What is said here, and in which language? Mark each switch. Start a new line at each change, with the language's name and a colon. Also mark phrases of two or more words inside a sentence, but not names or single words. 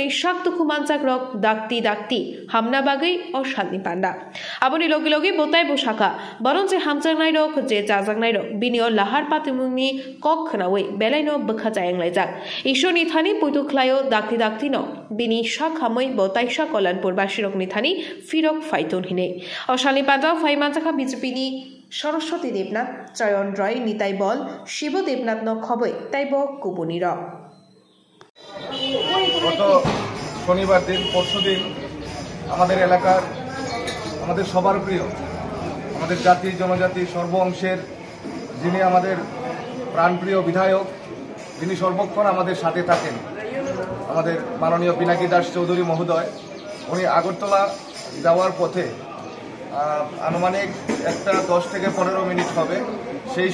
Kok Borok: शाक दुखुमानजाक रग दाक्ति दाक्ति हामना बागै अशालनि पान्डा आबनि लगे लगे बोताय बसाका बरं जे हामजांनाय रग जे जाजांनाय रग बिनियो लाहार पातिमुंगनि कक खोनावै बेलायनो बखा जायांलायजाक ईश्वरनि थानि पुइतुख्लायो दाक्ति दाक्ति न बिनि शाखामै बोताइशा कल्याणपुर बासिरकनि थानि फिरक फाइतुन हिने अशालनि पान्डा फाइमानजाखा बीजेपीनि सरस्वती देवनाथ चयन रय निताई बल शिव देवनाथ न खबै ताइब कुबुनिर
Bangla: গত শনিবার দিন পরশুদিন আমাদের এলাকার আমাদের সবার প্রিয় আমাদের জাতি জনজাতি সর্ব অংশের যিনি আমাদের প্রাণপ্রিয় বিধায়ক যিনি সর্বক্ষণ আমাদের সাথে থাকেন আমাদের মাননীয় পিনাকি দাস চৌধুরী মহোদয় উনি আগরতলা যাওয়ার পথে আনুমানিক একটা 10 থেকে 15 মিনিট হবে সেই